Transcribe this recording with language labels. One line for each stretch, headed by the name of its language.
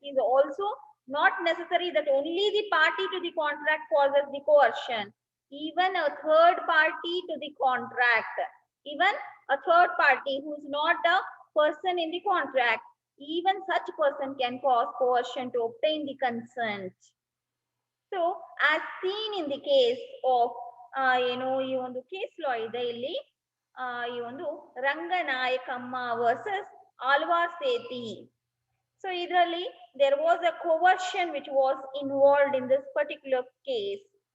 English: It is also not necessary that only the party to the contract causes the coercion. Even a third party to the contract, even a third party who is not a person in the contract, even such person can cause coercion to obtain the consent. So as seen in the case of
Kannada: ಈ ಒಂದು case law ಇದೆ ಇಲ್ಲಿ ಈ ಒಂದು Ranganayakamma versus Alvar ಸೇತಿ.
English: So
Kannada: idರಲ್ಲಿ
English: there was a coercion which was involved in this particular case.